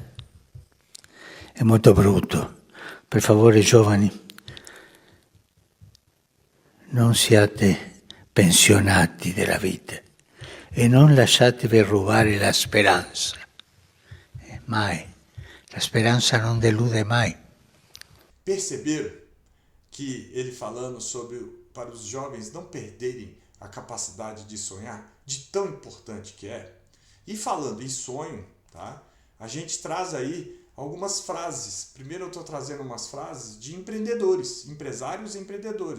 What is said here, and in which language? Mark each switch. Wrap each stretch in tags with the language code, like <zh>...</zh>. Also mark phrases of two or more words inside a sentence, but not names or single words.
<it>È molto brutto. Per favore, giovani, non siate pensionati della vita e non lasciatevi rubare la speranza. Mai. La speranza non delude mai.</it> <pt>Perceberam que ele falando para os jovens não perderem a capacidade de sonhar, de tão importante que é? E falando em sonho, tá? A gente traz aí algumas frases. Primeiro eu estou trazendo umas frases de empreendedores, empresários e empreendedores.</pt>